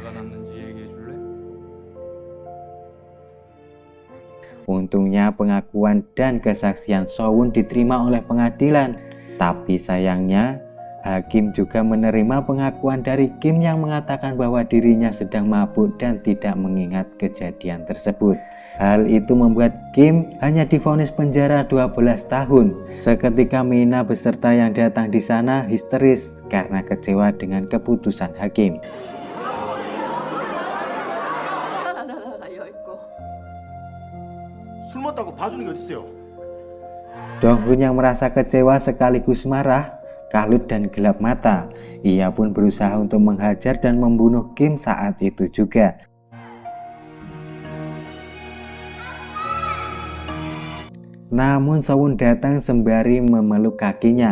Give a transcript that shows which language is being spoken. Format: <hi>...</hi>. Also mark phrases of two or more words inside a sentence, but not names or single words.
<id>Untungnya pengakuan dan kesaksian So-won diterima oleh pengadilan, tapi sayangnya hakim juga menerima pengakuan dari Kim yang mengatakan bahwa dirinya sedang mabuk dan tidak mengingat kejadian tersebut. Hal itu membuat Kim hanya divonis penjara 12 tahun. Seketika Mina beserta yang datang di sana histeris karena kecewa dengan keputusan hakim.</id> <ko>술 먹다고 봐주는 게 어딨어요?</ko> <id>Dong-hun yang merasa kecewa sekaligus marah, kalut dan gelap mata. Ia pun berusaha untuk menghajar dan membunuh Kim saat itu juga. Namun So-won datang sembari memeluk kakinya.</id>